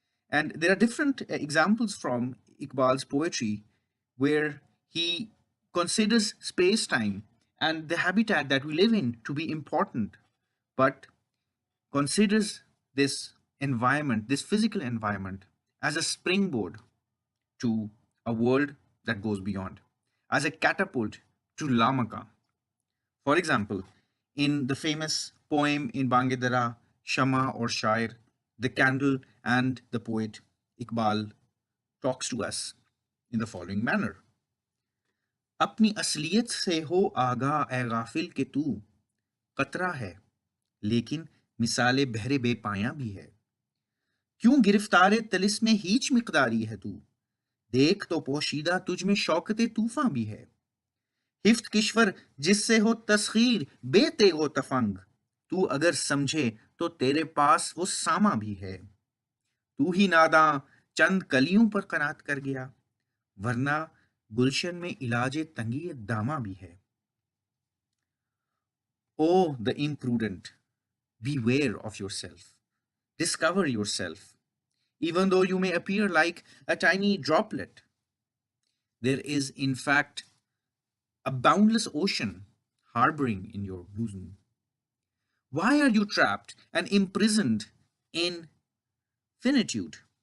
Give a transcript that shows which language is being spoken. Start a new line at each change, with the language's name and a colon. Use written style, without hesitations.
English: And there are different examples from Iqbal's poetry where he considers space time and the habitat that we live in to be important, but considers this environment, this physical environment, as a springboard to a world that goes beyond, as a catapult to Lamaka. For example, in the famous poem in Bangedara, Shama or Shair, the candle and the poet, Iqbal talks to us in the following manner.
Hindi: अपनी असलियत से हो आगा ए गाफिल के तू कतरा है लेकिन मिसाले बहरे बेपाया भी है क्यों गिरफ्तार तिलिस्म हीच मिकदारी है तू देख तो पोशीदा तुझ में शौकत तूफां भी है हिफ्त किश्वर जिससे हो तस्खीर बेते हो तफंग तू अगर समझे तो तेरे पास वो सामा भी है तू ही नादा चंद कलियों पर कनात कर गया वरना गुलशन में इलाज तंगी दामा भी है
English: O the imprudent, beware of yourself. Discover yourself. Even though you may appear like a tiny droplet, there is in fact a boundless ocean harboring in your bosom. Why are you trapped and imprisoned in finitude?